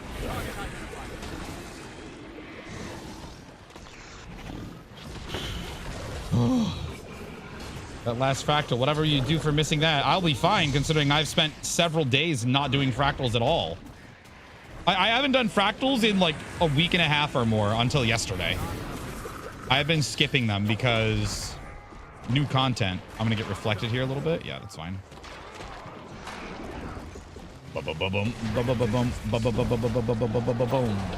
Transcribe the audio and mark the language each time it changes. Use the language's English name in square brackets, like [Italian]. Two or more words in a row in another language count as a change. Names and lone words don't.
[English] That last fractal, whatever you do for missing that, I'll be fine considering I've spent several days not doing fractals at all. I haven't done fractals in like a week and a half or more until yesterday. I've been skipping them because new content. I'm gonna get reflected here a little bit. Yeah, that's fine. Ba-ba-ba-boom, ba-ba-ba-boom, ba-ba-ba-ba-ba-ba-ba-ba-ba-boom.